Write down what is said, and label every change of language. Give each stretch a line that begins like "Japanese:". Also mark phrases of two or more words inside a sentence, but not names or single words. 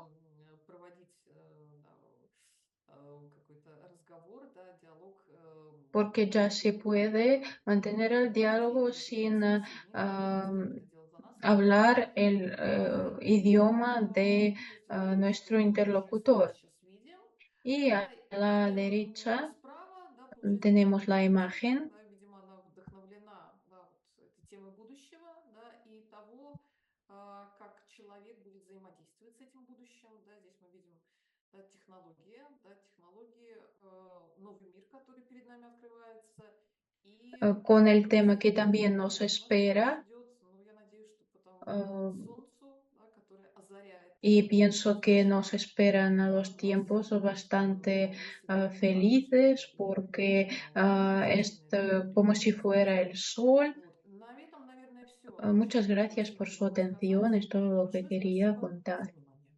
Russian: проводить да, какой-то разговор, да, диалог
Spanish: porque ya se puede mantener el
Russian: людей
Spanish: diálogo
Russian: без
Spanish: sin
Russian: собеседника, да, то есть ah, кто-то делает за нас, кто-то
Spanish: hablar el idioma de
Russian: то есть вот это вот
Spanish: nuestro
Russian: мы
Spanish: interlocutor.
Russian: сейчас видим,
Spanish: Y
Russian: да,
Spanish: a la
Russian: и
Spanish: derecha
Russian: справа, да, получается
Spanish: tenemos
Russian: наша
Spanish: la
Russian: картинка,
Spanish: imagen
Russian: да, видимо, она вдохновлена, да, вот этой темой будущего, да, и того, как человек будет взаимодействовать с этим будущим, да, здесь мы видим да, технологии, новый мир, который перед нами открывается, и
Spanish: con el tema que
Russian: что
Spanish: también nos
Russian: нас сейчас
Spanish: espera.
Russian: ждет, ну, я надеюсь, что по тому ah, солнцу, да, которое озаряет
Spanish: y
Russian: наше
Spanish: pienso que nos
Russian: будущее,
Spanish: esperan a los
Russian: нас
Spanish: tiempos bastante
Russian: вполне себе радует,
Spanish: felices
Russian: и
Spanish: porque es
Russian: замечательное
Spanish: como si
Russian: времяпрепровождение.
Spanish: fuera el sol.
Russian: Вот. На этом, наверное, все.
Spanish: Muchas
Russian: Что-то
Spanish: gracias
Russian: еще
Spanish: por
Russian: хотела
Spanish: su
Russian: бы сказать.
Spanish: atención, es todo lo que
Russian: Большое
Spanish: quería
Russian: спасибо.
Spanish: contar.